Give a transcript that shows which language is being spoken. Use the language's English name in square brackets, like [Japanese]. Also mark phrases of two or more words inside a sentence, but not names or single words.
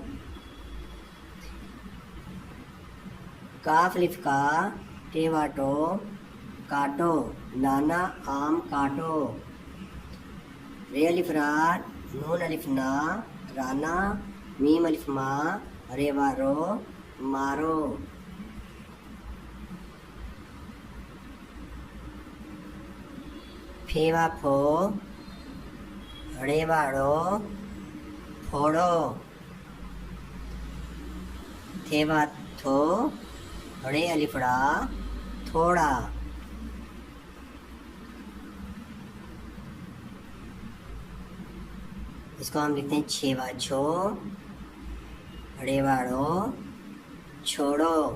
[Urdu] کاف الف کا ٹے وا ٹو کاٹو، نانا آم کاٹو، رے الف را نون الف نا رانا، میم الف ما رے وا رو مارو، پھے وا پھو رے واڑو پھوڑو، تھے وا تھو رے الف را تھوڑا، اس کو ہم لکھتے ہیں چھ وا چھو رے واڑو چھوڑو،